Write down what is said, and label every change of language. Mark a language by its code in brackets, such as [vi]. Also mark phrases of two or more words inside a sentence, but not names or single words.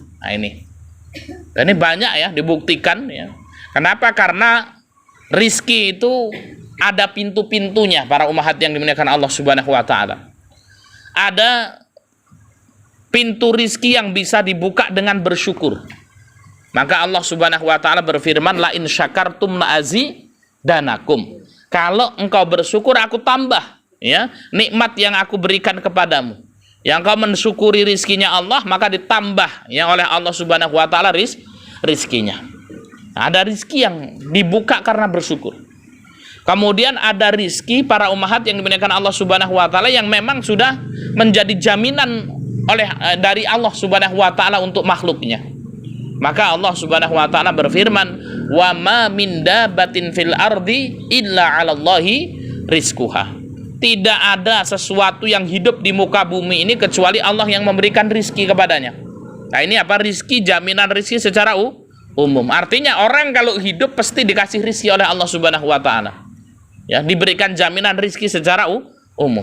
[id] Nah, ini banyak ya dibuktikan ya. Kenapa? Karena rizki itu ada pintu-pintunya para ummahat yang dimuliakan Allah [ar] سبحانه وتعالى. [id] Ada pintu rizki yang bisa dibuka dengan bersyukur. Maka Allah [ar] سبحانه وتعالى [id] berfirman, [ar] لئن شكرتم لأزيدنكم. [id] Kalau engkau bersyukur aku tambah ya nikmat yang aku berikan kepadamu. Yang kau mensyukuri rizkinya Allah, maka ditambah ya oleh Allah [ar] سبحانه وتعالى [id] rizkinya. Nah, ada rizki yang dibuka karena bersyukur. Kemudian ada rizki para ummahat yang dimuliakan Allah [ar] سبحانه وتعالى [id] yang memang sudah menjadi jaminan dari Allah [ar] سبحانه وتعالى [id] untuk makhluknya. Maka Allah [ar] سبحانه وتعالى [id] berfirman, [ar] "وما من دابة في الأرض إلا على الله رزقها." [id] Tidak ada sesuatu yang hidup di muka bumi ini kecuali Allah yang memberikan rizki kepadanya. Nah, ini apa? Rizki, jaminan rizki secara umum. Artinya orang kalau hidup pasti dikasih rizki oleh Allah [ar] سبحانه وتعالى. [id] Ya, diberikan jaminan rizki secara umum.